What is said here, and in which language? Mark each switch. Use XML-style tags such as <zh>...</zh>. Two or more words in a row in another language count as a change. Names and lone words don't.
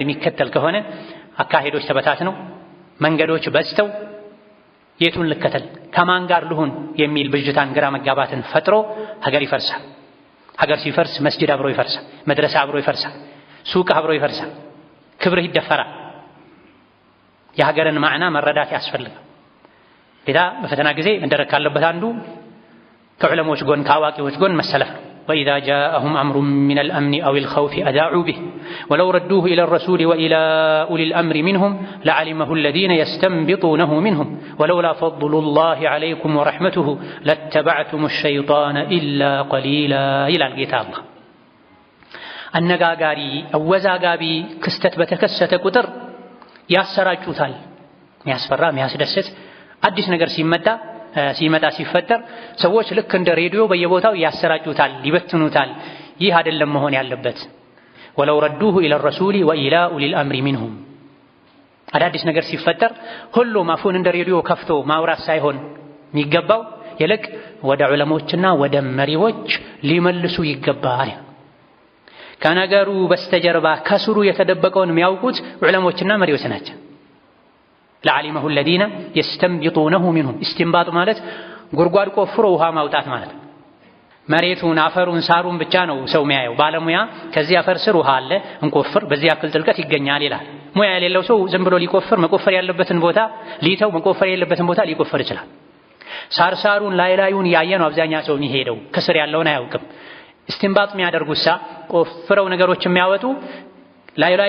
<am>የሚከተል ከሆነ አካሄዶች ተበታትነው መንገዶች በዝተው የቱን ልከተል ከማን ጋር ልሁን የሚል ብዥታን ግራ መጋባትን ፈጥሮ ሀገር ይፈርሳል። ሀገር ሲፈርስ መስጂድ አብሮ ይፈርሳል፣ መድረሳ አብሮ ይፈርሳል፣ ሱቅ አብሮ ይፈርሳል፣ ክብርህ ይደፈራል። የሀገርን ማዕና መረዳት ያስፈልጋል። ሌላ በፈተና ጊዜ መደረግ ካለበት አንዱ ከዑለሞች ጎን ከአዋቂዎች ጎን መሰለፍ ነው።</am> <ar>وإذا جاءهم أمر من الأمن أو الخوف أذاعوا به ولو ردوه إلى الرسول وإلى أولي الأمر منهم لعلمه الذين يستنبطونه منهم ولولا فضل الله عليكم ورحمته لاتبعتم الشيطان إلا قليلا إلى الكتاب الله</ar> <am>አነጋጋሪ አወዛጋቢ ክስተት በተከሰተ ቁጥር ያሰራጩታል። የሚያስፈራ የሚያስደስት አዲስ ነገር ሲመጣ ሲፈጠር ሰዎች ልክ እንደ ሬዲዮ በየቦታው ያሰራጩታል፣ ይበትኑታል። ይህ አይደለም መሆን ያለበት።</am> <ar>ولو ردوه إلى الرسول وإلى أولي الأمر منهم</ar> <am>አዳዲስ ነገር ሲፈጠር ሁሉም አፉን እንደ ሬዲዮ ከፍቶ ማውራት ሳይሆን የሚገባው ይልቅ ወደ ዑለሞችና ወደ መሪዎች ሊመልሱ ይገባል። ከነገሩ በስተጀርባ ከስሩ የተደበቀውን የሚያውቁት ዑለሞችና መሪዎች ናቸው።</am> <ar>لعلمه الذين يستنبطونه منهم</ar> <am>استنباط ማለት ጉድጓድ ቆፍሮ ውሃ ማውጣት ማለት ነው። መሬቱን አፈሩን ሳሩን ብቻ ነው ሰው የሚያየው። ባለሙያ ከዚህ አፈር ስር ውሃ አለ እንቆፍር በዚህ ያክል ጥልቀት ይገኛል ይላል። ሙያ የሌለው ሰው ዝም ብሎ መቆፈር ያለበትን ቦታ ሊተው መቆፈር የሌለበትን ቦታ ሊቆፈር ይችላል። ሳሩን ላዩን ያየ ነው አብዛኛው ሰው የሚሄደው፣ ከስር ያለውን አያውቅም። استنباط የሚያደርጉሳ ቆፍረው ነገሮች የሚያወጡ ላዩ</am>